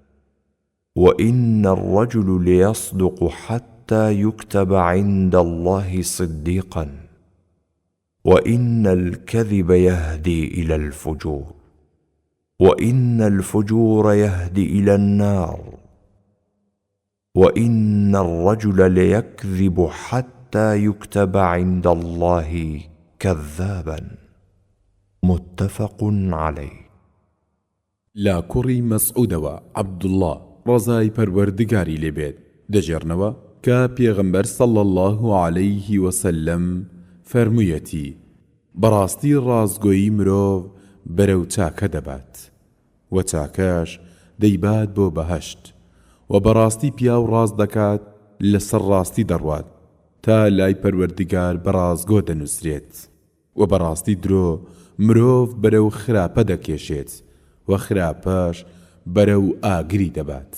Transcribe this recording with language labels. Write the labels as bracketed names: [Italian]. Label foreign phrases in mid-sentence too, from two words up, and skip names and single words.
[Arabic] وإن الرجل ليصدق حتى يكتب عند الله صديقا، وإن الكذب يهدي إلى الفجور، وإن الفجور يهدي إلى النار، وإن الرجل ليكذب حتى يكتب عند الله كذابا. متفق عليه. [Central Kurdish] لا کوڕی مەسعودەوە عەبدوڵڵا ڕزای پەروەردگاری لێبێت دەجێڕنەوە کە پێغەمبەر [Arabic] صلی الله عليه [Central Kurdish] وسلم فەرموویەتی بەڕاستی ڕازگۆیی مرۆڤ بەرەو چاکە دەبات و چاکەش دەیبات بۆ بەهەشت، و بەڕاستی پیا و ڕاست دەکات لەسەر ڕاستی دەڕوات تا لای پەروەردگار بەڕازگۆ دەنووسرێت، و بەڕاستی درۆ مرۆڤ بەرەو خراپە دەکێشێت و خراپەش بەرەو ئاگری دەبات.